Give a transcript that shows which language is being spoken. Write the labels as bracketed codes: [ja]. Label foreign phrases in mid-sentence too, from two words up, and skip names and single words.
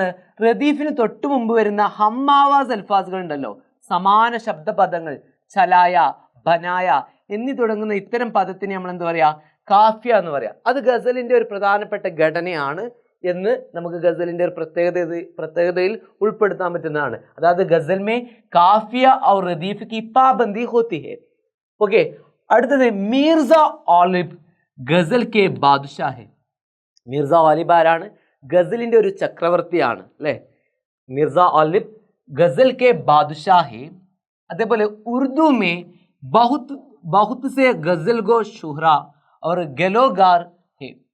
[ml] റദീഫിന് തൊട്ടു മുമ്പ് വരുന്ന ഹമ്മാവാസ് അൽഫാസുകൾ ഉണ്ടല്ലോ, സമാന ശബ്ദപദങ്ങൾ, ചലായ, ബനായ എന്നീ തുടങ്ങുന്ന ഇത്തരം പദത്തിന് നമ്മൾ എന്താ പറയാ? കാഫിയ എന്ന് പറയാം. അത് ഗസലിന്റെ ഒരു പ്രധാനപ്പെട്ട ഘടനയാണ് എന്ന് നമുക്ക് ഗസലിന്റെ ഒരു പ്രത്യേകതയിൽ ഉൾപ്പെടുത്താൻ പറ്റുന്നതാണ്. [hi] അതായത് ग़ज़ल में काफ़िया और रदीफ़ की पाबंदी होती है. ഓക്കെ, അടുത്തത് मिर्ज़ा ग़ालिब ग़ज़ल के बादशाह है. [ml] മിർസ ഗാലിബ് ആരാണ്? ഗസലിന്റെ ഒരു ചക്രവർത്തിയാണ് അല്ലെ. [hi] मिर्ज़ा ग़ालिब ग़ज़ल के बादशाह है. അതേപോലെ उर्दू में बहुत से ग़ज़ल गो शुअरा और गलोगार है.